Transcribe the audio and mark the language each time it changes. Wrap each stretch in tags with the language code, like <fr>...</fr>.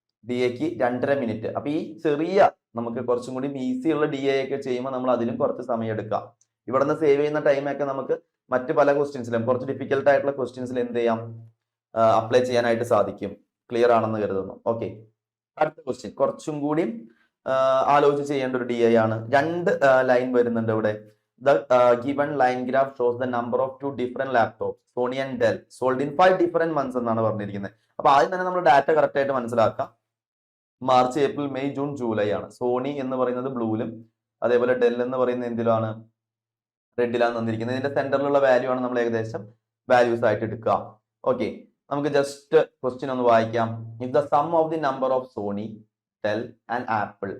<ml>DAക്ക് 2.5 minute. അപ്പൊ ഈ ചെറിയ നമുക്ക് കുറച്ചും കൂടി ഈസി ഉള്ള DA ഒക്കെ ചെയ്യുമ്പോൾ നമ്മൾ അതിലും കുറച്ച് സമയം എടുക്കാം. ഇവിടെ നിന്ന് സേവ് ചെയ്യുന്ന ടൈമൊക്കെ നമുക്ക് മറ്റ് പല ക്വസ്റ്റ്യൻസിലും കുറച്ച് ഡിഫിക്കൽട്ട് ആയിട്ടുള്ള ക്വസ്റ്റ്യൻസിൽ എന്ത് ചെയ്യാം? അപ്ലൈ ചെയ്യാനായിട്ട് സാധിക്കും. ക്ലിയർ ആണെന്ന് കരുതുന്നു. ഓക്കെ. അടുത്ത ക്വസ്റ്റ്യൻ കുറച്ചും കൂടി ആലോചിച്ച് ചെയ്യേണ്ട ഒരു DA ആണ്. 2 ലൈൻ വരുന്നുണ്ട് ഇവിടെ.</ml> <en>The given line graph shows the number of 2 different laptops, Sony and Dell, sold in 5 different months</en> <ml>എന്നാണ് പറഞ്ഞിരിക്കുന്നത്. അപ്പൊ ആദ്യം തന്നെ നമ്മൾ ഡാറ്റ കറക്റ്റ് ആയിട്ട് മനസ്സിലാക്കാം. March, April, May, June, July ആണ്. സോണി എന്ന് പറയുന്നത് ബ്ലൂവിലും അതേപോലെ ഡെൽ എന്ന് പറയുന്നത് എന്തിലാണ്? റെഡിലാണ് തന്നിരിക്കുന്നത്. ഇതിന്റെ സെന്ററിലുള്ള വാല്യൂ ആണ് നമ്മൾ ഏകദേശം വാല്യൂസ് ആയിട്ട് എടുക്കുക. ഓക്കെ. നമുക്ക് ജസ്റ്റ് ക്വസ്റ്റ്യൻ ഒന്ന് വായിക്കാം.</ml> <en>If the sum of the number of Sony, Dell and Apple.</en>